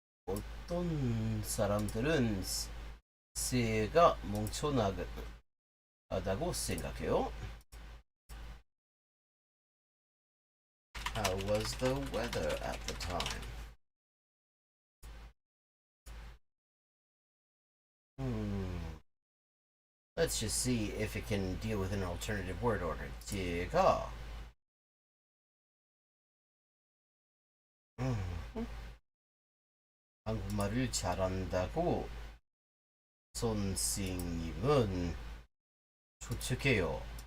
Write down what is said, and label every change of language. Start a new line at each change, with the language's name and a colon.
Korean: 어떤 사람들은 새가 멍청하다고 생각해요.
English: How was the weather at the time? Let's just see if it can deal with an alternative word order.
Korean: 제가 한국말을 잘한다고 선생님은 추측해요.